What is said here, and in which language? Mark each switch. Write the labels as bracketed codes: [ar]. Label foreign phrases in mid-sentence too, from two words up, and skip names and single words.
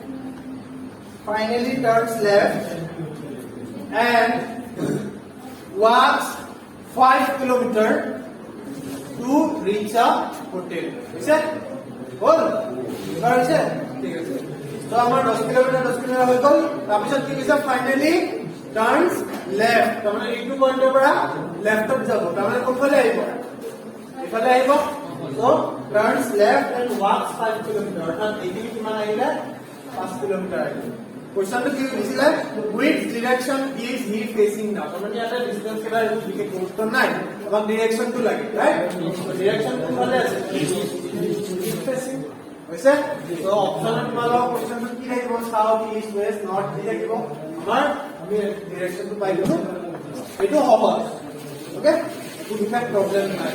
[en] And walks 5 kilometers to reach a hotel. Is it? All? Is it? So, our 10 kilometers [as] হৈ গ'ল। তাৰপিছত কি কৈছে? [en] Finally turns left. [as] তাৰমানে এইটো পইণ্টৰ পৰা লেফ্টত যাব। তাৰমানে কোনফালে আহিব? এইফালে আহিব। [en] So, turns left and walks 5 kilometers. [as] অৰ্থাৎ এইখিনি কিমান আহিলে? 5 কিলোমিটাৰ আহিলে। কোৱেশ্চনটো কি দিছিলে? [en] Which direction is he facing now? [as] তাৰমানে ইয়াতে ডিসটেন্স কেইটা বিশেষ গুৰুত্ব নাই, আমাক ডিৰেকচনটো লাগে, ৰাইট? ডিৰেকচন কোনফালে আছে? [en] east facing [as] হৈছে। তো অপচনত তোমালোকৰ কোৱেশ্চনটো কি লাগিব? [en] South, East, West, North [as] দি লাগিব। আমাৰ আমি ডিৰেকচনটো পাই গলো। এইটো সহজ। ওকে, একো বিশেষ প্ৰবলেম নাই।